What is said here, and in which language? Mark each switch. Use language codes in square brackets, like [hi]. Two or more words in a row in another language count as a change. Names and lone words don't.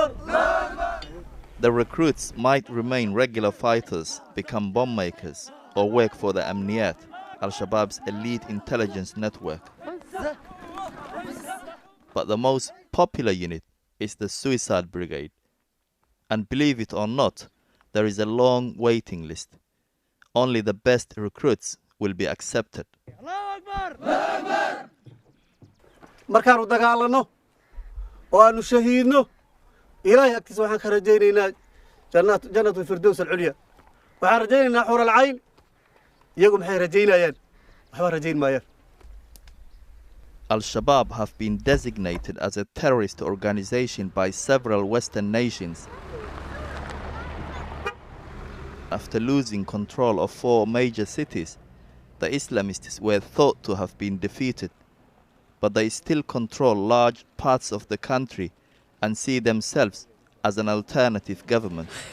[en] The recruits might remain regular fighters, become bomb makers, or work for the Amniyat, Al-Shabaab's elite intelligence network. But the most popular unit is the Suicide Brigade. And believe it or not, there is a long waiting list. Only the best recruits will be accepted. [so] markaanu dagaalano oo aanu shahiidno ilaahay agtiisa waxaan ka rajaynaynaa [ar] جنة الفردوس العليا [so] waxaan rajaynaynaa [ar] حور العين [so] iyagu maxay rajaynayaan waxba rajayn maayaan. [en] Al-Shabaab have been designated as a terrorist organization by several Western nations. After losing control of 4 major cities, the Islamists were thought to have been defeated, but they still control large parts of the country and see themselves as an alternative government.